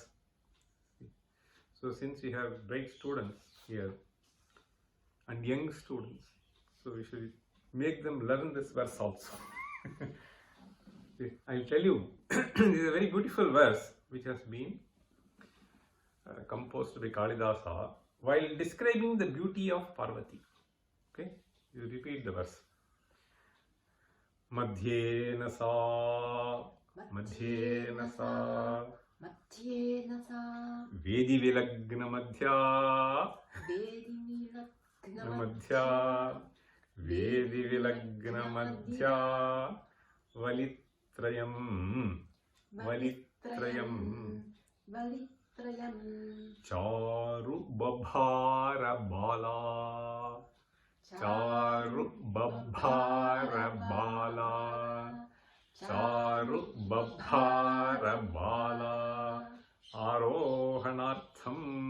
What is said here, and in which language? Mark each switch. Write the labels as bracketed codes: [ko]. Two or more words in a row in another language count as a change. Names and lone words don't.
[en] So since we have bright students here and young students, so we should make them learn this verse also. I will tell you, this is a very beautiful verse which has been composed by Kalidasa while describing the beauty of Parvati. Okay, you repeat the verse. [sa] Madhyena sa Vedi vilagna madhya Vedi vilagna madhya Valitrayam Charu babhara bala Charu babhara bala Charu babhara bala Arohanartham